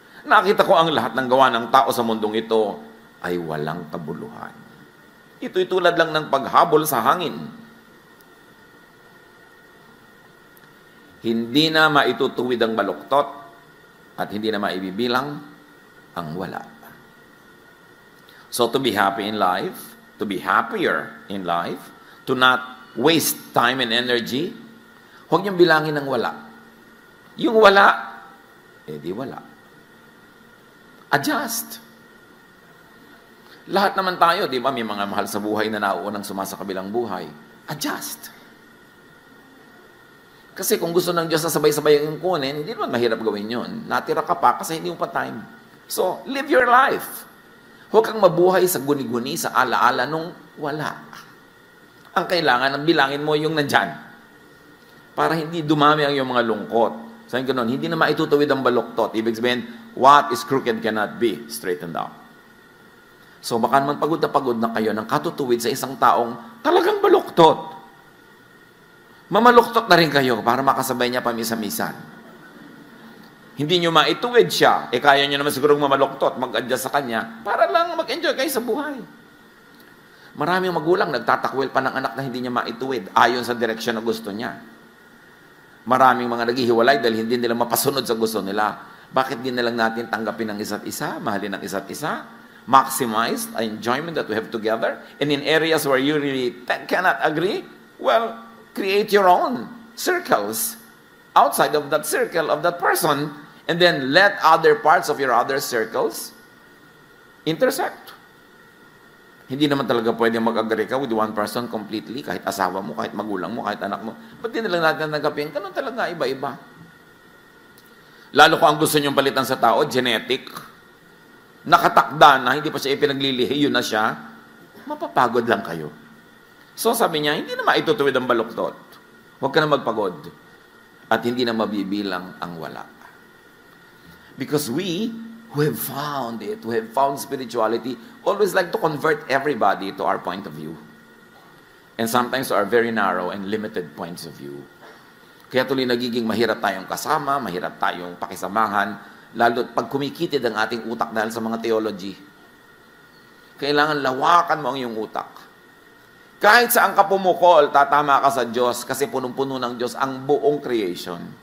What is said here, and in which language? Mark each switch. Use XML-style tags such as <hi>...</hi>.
<tl>Nakita ko ang lahat ng gawa ng tao sa mundong ito ay walang kabuluhan. Ito'y tulad lang ng paghabol sa hangin. Hindi na maitutuwid ang baluktot at hindi na maibibilang ang wala.</tl> <en>So to be happy in life, to be happier in life, to not waste time and energy,</en> <tl>huwag niyong bilangin ng wala. Yung wala, di wala. Adjust. Lahat naman tayo, di ba, may mga mahal sa buhay na nauunang sumasakabilang buhay. Adjust. Kasi kung gusto ng Diyos na sabay-sabay yung kunin, hindi naman mahirap gawin yun. Natira ka pa kasi hindi mo pa time. So,</tl> <en>live your life.</en> <tl>Huwag kang mabuhay sa guni-guni, sa ala-ala nung wala. Ang kailangan, ang bilangin mo yung nandyan. Para hindi dumami ang iyong mga lungkot. Sabi ko noon, hindi na maitutuwid ang baluktot. Ibig sabihin,</tl> <en>what is crooked cannot be straightened out.</en> <tl>So baka naman pagod na kayo ng katutuwid sa isang taong talagang baluktot. Mamaluktot na rin kayo para makasabay niya pamisa-misan. Hindi nyo maituwid siya, kaya nyo naman siguro mamaluktot, mag-adjust sa kanya, para lang mag-enjoy kayo sa buhay. Maraming magulang nagtatakwil pa ng anak na hindi niya maituwid ayon sa direksyon na gusto niya. Maraming mga naghihiwalay dahil hindi nila mapasunod sa gusto nila. Bakit din na lang natin tanggapin ng isa't isa,</tl> <en>mahalin ng isa't isa, maximize the enjoyment that we have together, and in areas where you really cannot agree, well, create your own circles outside of that circle of that person, and then let other parts of your other circles intersect.</en> <tl>Hindi naman talaga pwede mag-agree ka</tl> <en>with one person completely,</en> <tl>kahit asawa mo, kahit magulang mo, kahit anak mo. Ba't din lang natin tanggapin? Ganun talaga, iba-iba. Lalo kung ang gusto niyong palitan sa tao, genetic, nakatakda na, hindi pa siya ipinaglilihi, yun na siya, mapapagod lang kayo. So sabi niya, hindi na maitutuwid ang baluktot. Huwag ka na magpagod. At hindi na mabibilang ang wala.</tl> <en>Because we who have found it, who have found spirituality, always like to convert everybody to our point of view. And sometimes to our very narrow and limited points of view.</en> <tl>Kaya tuloy nagiging mahirap tayong kasama, mahirap tayong pakisamahan, lalo pag kumikitid ang ating utak dahil sa mga theology. Kailangan lawakan mo ang iyong utak. Kahit saan ka pumukol, tatama ka sa Diyos kasi punong-puno ng Diyos ang buong creation.</tl>